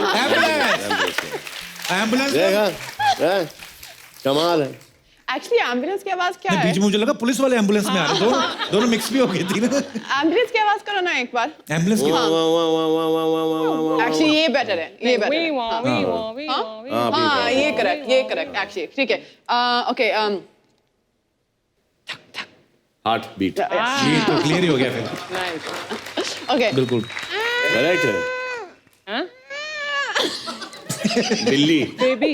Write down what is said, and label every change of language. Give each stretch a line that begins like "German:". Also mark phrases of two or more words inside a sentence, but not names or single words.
Hindi: एम्बुलेंस। देखा, कमाल है। एक्चुअली एम्बुलेंस की आवाज क्या है? बीच में मुझे लगा पुलिस वाले एम्बुलेंस में आ रहे, दोनों मिक्स भी हो गई थी ना। एम्बुलेंस की आवाज करो ना एक बार। एम्बुलेंस की। एक्चुअली ये बेटर है, ये बेटर
English: We
Hindi: है।
English: want, we want, we want, we want.
Hindi: हाँ, ये करेक्ट एक्चुअली ठीक है। ओके,
English: heart beat,
Hindi: ये तो क्लियर ही हो गया फिर।
English: Nice.
Hindi: ओके, बिल्कुल। करेक्ट है। Huh? बिल्ली,
English: Baby.